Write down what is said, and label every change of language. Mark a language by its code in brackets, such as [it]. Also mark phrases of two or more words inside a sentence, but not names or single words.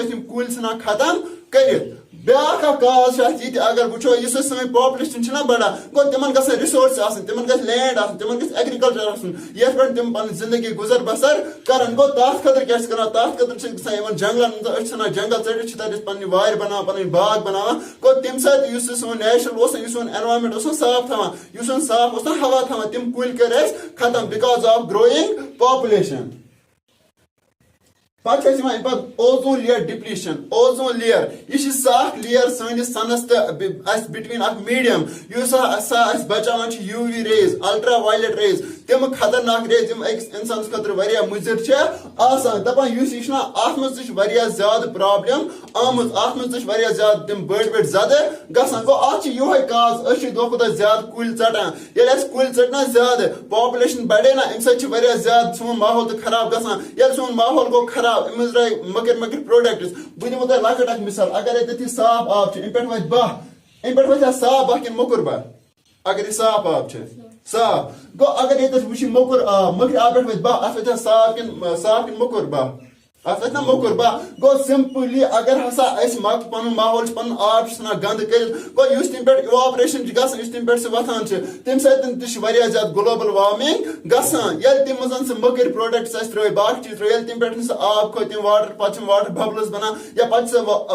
[ks] أسۍ یِم کُلۍ ژھٕنان ختم کٔرِتھ بیٛاکھ اکھ کاز چھُ اتھ یہِ اگر وٕچھو یُس أسۍ سٲنۍ پاپولیشن چھِنہ بڑان گوٚو تِمن گژھن رِسورس آسٕنۍ تِمن گژھِ لینڈ آسُن تِمن گژھِ ایگرِکلچر آسُن یتھ پٮ۪ٹھ تِم پنٕنۍ زندگی گُزر بسر کرن گوٚو تتھ خٲطرٕ کیٛاہ چھِ کران تتھ خٲطرٕ چھِ گژھان یِمن جنگلن منٛز أسۍ چھِ ژھٕنان جنگل ژٔٹِتھ چھِ تتہِ أسۍ پننہِ وارِ بناوان پنٕنۍ باغ بناوان گوٚو تمہِ ساتہٕ یُس سون نیچرل اوس یُس سون ایٚنوارمنٹ اوس صاف تھاوان یُس سون صاف اوس نا ہوا تھاوان تِم کُلۍ کٔرۍ أسۍ ختم [en] because of growing population [ks] پتہٕ چھِ أسۍ یِوان پتہٕ [en] ozone layer depletion ozone layer [ks] یہِ چھِ سۄ اکھ لییر سٲنِس سنس تہٕ اسہِ بِٹویٖن اکھ میٖڈیم یُس سۄ اسہِ بچاوان چھِ [en] U V rays ultra violet rays [ks] تِم خطرناک ریز یِم أکِس انسانس خٲطرٕ واریاہ مُضِر چھِ آسان دپان یُس یہِ چھُنہ اتھ منٛز تہِ چھِ واریاہ زیادٕ پرابلم آمٕژ اتھ منٛز تہِ چھِ واریاہ زیادٕ تِم بٔڑۍ بٔڑۍ زدٕ گژھان گوٚو اتھ چھِ یِہوے کاز أسۍ چھِ دۄہ کھۄتہٕ دۄہ زیادٕ کُلۍ ژٹان ییٚلہِ اسہِ کُلۍ ژٔٹۍ نا زیادٕ پاپولیشن بڑے نا امہِ سۭتۍ چھِ واریاہ زیادٕ سون ماحول تہِ خراب گژھان ییٚلہِ سون ماحول گوٚو خراب أمۍ منٛز درٛاے مٔکٕرۍ مٔکٕرۍ پروڈکٹس بہٕ دِمو تۄہہِ لۄکٕٹ اکھ مثال اگر ییٚتٮ۪تھ یہِ صاف آب چھُ امہِ پٮ۪ٹھ وتھِ بہہ امہِ پٮ۪ٹھ وتھِ صاف بہہ کِنہٕ موٚکُر بہہ اگر یہِ صاف آب چھُ صاف گوٚو اگر ییٚتٮ۪تھ وٕچھِ موٚکُر آب مٔکرِ آب پٮ۪ٹھ وتھِ بہہ اتھ وتھِ صاف کِنہٕ موٚکُر بہہ اتھ وتھِ نا موٚکُر بہہ گوٚو سمپلی اگر ہسا أسۍ پنُن ماحول چھُ پنُن آب چھُ ژھٕنان گنٛدٕ کٔرِتھ گوٚو یُس تمہِ پٮ۪ٹھ اِواپریشن چھِ گژھان یُس تمہِ پٮ۪ٹھ سُہ وتھان چھِ تمہِ سۭتۍ تہِ چھِ واریاہ زیادٕ [en] global warming [ks] گژھان ییٚلہِ تمہِ منٛز سُہ مٔکٕرۍ پروڈکٹس اسہِ ترٲے باقٕے چیٖز ترٲے ییٚلہِ تمہِ پٮ۪ٹھ سُہ آب کھوٚت تِم واٹر پتہٕ چھِ [en] water bubbles [ks] بنان یا پتہٕ چھِ سُہ